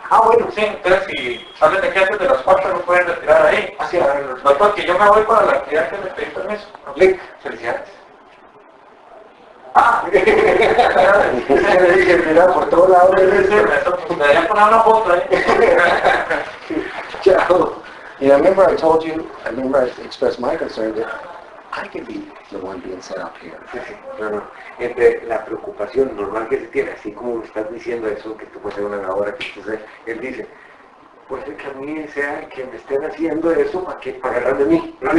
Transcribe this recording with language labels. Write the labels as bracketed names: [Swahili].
[Spanish] Ah, bueno, sí, entonces si salen de clases de las 4 lo pueden retirar ahí. Así, a ver, Doctor, que yo me voy para la actividad que le pedí permiso. clic, felicidades. Ah, Le dije, mira, por todos lados. me deberían poner una foto ahí. Ciao. [English] You know, remember I told you, I expressed my concern that I could be the one being set up here. [Spanish] Sí, sí, no. Entre la preocupación normal que se tiene, así como me estás diciendo eso, que tú puedes ser una grabadora, que entonces él dice, puede ser que a mí sea el que me estén haciendo eso para agarrar de mí.